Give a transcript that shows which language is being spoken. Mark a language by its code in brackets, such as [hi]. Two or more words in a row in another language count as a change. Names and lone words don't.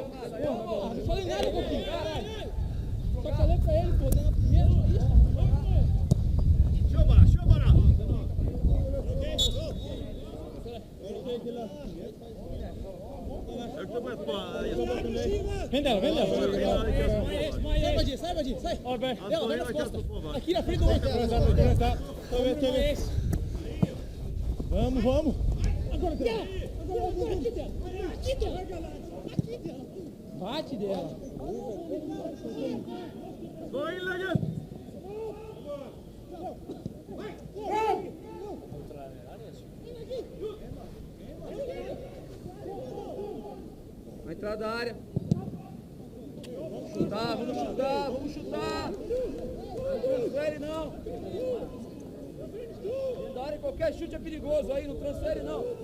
[pt] Não falei nada, pouquinho! Só falei pra ele, pô, na primeira. [sv] Kör bara! Högt och brett bara. [pt] Vem dela, vem dela! Sai, Badinho, sai! Dela, vai nas costas! Aqui na frente do outro! Vamos, vamos! Agora dela! Aqui dela! Aqui dela! Bate dela! [sv] Slå inlägget! [pt] Vai entrar da área! Vamos chutar, vamos chutar, vamos chutar! Não transfere não! Dentro da área, qualquer chute é perigoso aí, não transfere não!